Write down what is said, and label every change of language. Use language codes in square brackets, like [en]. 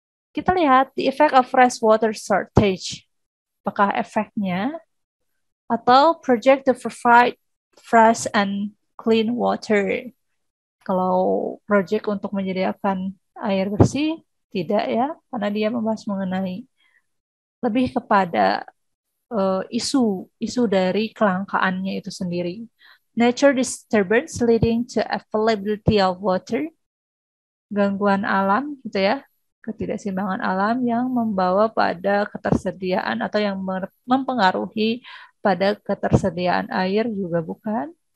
[id] Kita lihat [en] the effect of fresh water shortage. [id] Apakah efeknya atau [en] project to provide fresh and clean water. [id] Kalau project untuk menyediakan air bersih, tidak ya, karena dia membahas mengenai lebih kepada isu dari kelangkaannya itu sendiri. [en] Nature disturbance leading to availability of water. [id] Gangguan alam gitu ya. Ketidakseimbangan alam yang membawa pada ketersediaan atau yang mempengaruhi pada ketersediaan air juga bukan.